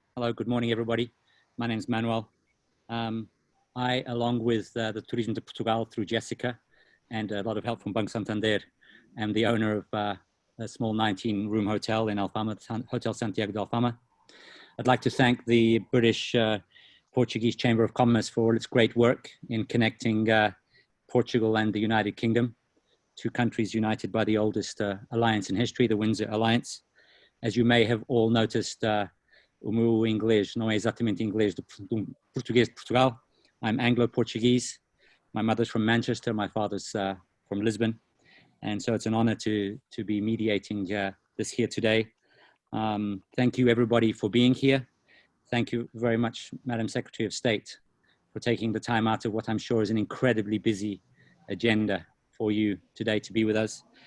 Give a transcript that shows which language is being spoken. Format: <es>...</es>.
<en>Hello, good morning, everybody. My name is Manuel. I, along with the Tourism de Portugal through Jessica and a lot of help from Banco Santander, am the owner of a small 19-room hotel in Alfama, Hotel Santiago de Alfama. I'd like to thank the British Portuguese Chamber of Commerce for all its great work in connecting Portugal and the United Kingdom, two countries united by the oldest alliance in history, the Windsor Alliance. As you may have all noticed,</en> <pt>o meu inglês não é exatamente inglês do português de Portugal.</pt> <en>I'm Anglo-Portuguese. My mother's from Manchester, my father's from Lisbon. And so it's an honor to be mediating this here today. Thank you everybody for being here. Thank you very much, Madam Secretary of State, for taking the time out of what I'm sure is an incredibly busy agenda for you today to be with us.</en>